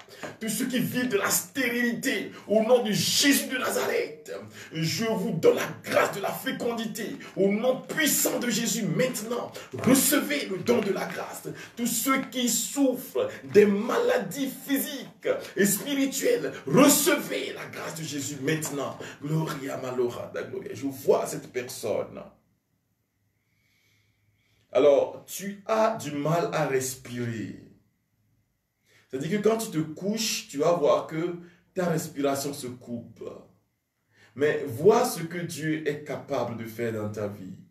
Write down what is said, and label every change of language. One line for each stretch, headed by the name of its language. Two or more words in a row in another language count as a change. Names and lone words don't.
French: Tous ceux qui vivent de la stérilité, au nom de Jésus de Nazareth, je vous donne la grâce de la fécondité. Au nom puissant de Jésus, maintenant, recevez le don de la grâce. Tous ceux qui souffrent des maladies physiques et spirituelles, recevez la grâce de Jésus maintenant. Gloria malora da gloria. Je vois cette personne. Alors, tu as du mal à respirer. C'est-à-dire que quand tu te couches, tu vas voir que ta respiration se coupe. Mais vois ce que Dieu est capable de faire dans ta vie.